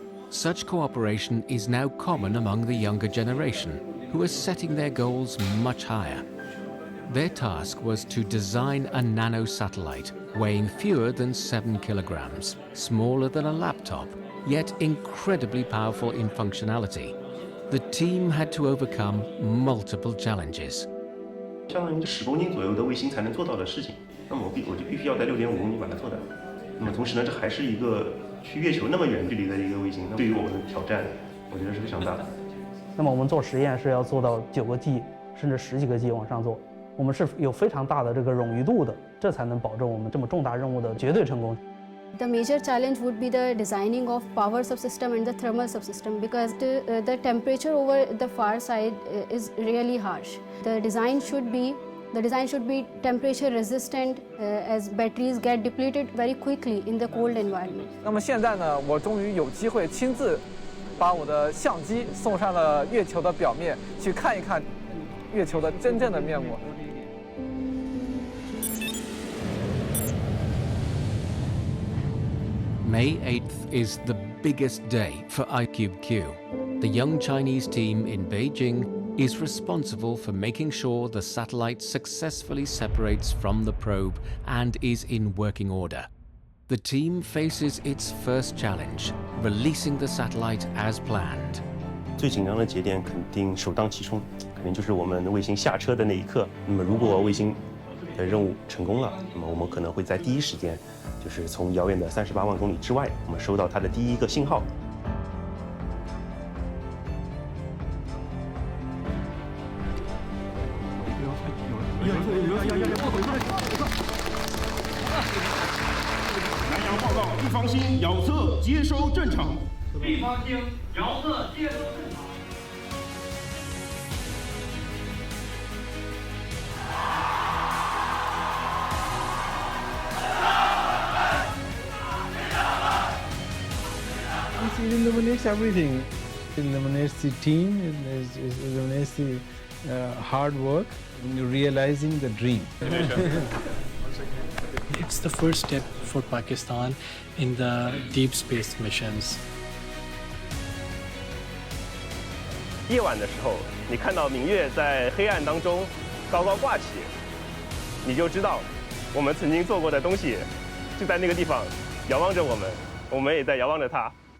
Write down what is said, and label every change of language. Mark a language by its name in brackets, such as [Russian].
[English] Such cooperation is now common among the younger generation, who are setting their goals much higher. Their task was to design a nano-satellite weighing fewer than 7 kilograms, smaller than a laptop, yet incredibly powerful in functionality. The team had to overcome multiple challenges. [Chinese] 相当于10公斤左右的卫星才能做到的事情，那么我就必须要在6.5公斤把它做到。那么同时呢，这还是一个去月球那么远距离的一个卫星，对于我们的挑战，我觉得是非常大的。那么我们做实验是要做到9个 G 甚至10几个 G 往上做，我们是有非常大的这个冗余度的，这才能保证我们这么重大任务的绝对成功。 [English] The major challenge would be the designing of power subsystem and the thermal subsystem, because the temperature over the far side is really harsh. The design should be temperature resistant, as batteries get depleted very quickly in the cold environment. [Chinese] 那么现在呢，我终于有机会亲自把我的相机送上了月球的表面，去看一看月球的真正的面目。 [English] May 8th is the biggest day for iCubeQ. The young Chinese team in Beijing is responsible for making sure the satellite successfully separates from the probe and is in working order. The team faces its first challenge, releasing the satellite as planned. [Chinese] 最紧张的节点肯定首当其冲，肯定就是我们卫星下车的那一刻。那么如果卫星的任务成功了，那么我们可能会在第一时间，就是从遥远的38万公里之外，我们收到它的第一个信号。南洋报告，一方星遥测接收正常。一方星遥测接收正常。 [English] It illuminates everything. It illuminates the team, it illuminates the hard work, and realizing the dream. It's the first step for Pakistan in the deep space missions. [Chinese] 夜晚的时候，你看到明月在黑暗当中高高挂起，你就知道我们曾经做过的东西就在那个地方遥望着我们，我们也在遥望着它。